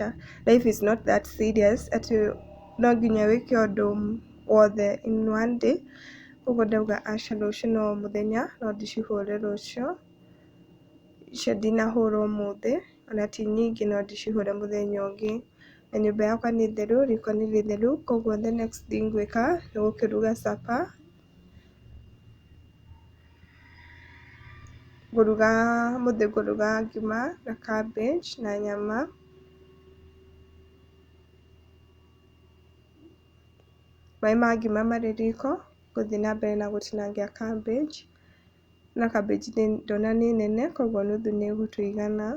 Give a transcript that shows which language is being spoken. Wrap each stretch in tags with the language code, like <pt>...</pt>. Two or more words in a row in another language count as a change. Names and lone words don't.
<en>life is not that serious</en> <ki>atĩ no nginya wĩke ũndũ wothe</ki> <en>in one day,</en> <ki>koguo ndauga aca rũciũ no mũthenya no ndĩcihũre rũciũ, icio ndinahũra ũmũthĩ, ona ti nyingĩ no ndĩcihũre mũthenya ũngĩ. Na nyũmba yakwa nĩ theru, riko nĩ rĩtheru, koguo</ki> <en>the next thing</en> <ki>ngwĩka nĩ gũkĩruga supper, ũmũthĩ ngũruga ngima na cabbage na nyama. Maĩ ma ngima marĩ riko, ngũthiĩ na mbere na gũtinangia cabbage, na cabbage ndona nĩ nene koguo nuthu nĩ ĩgũtũigana.</ki>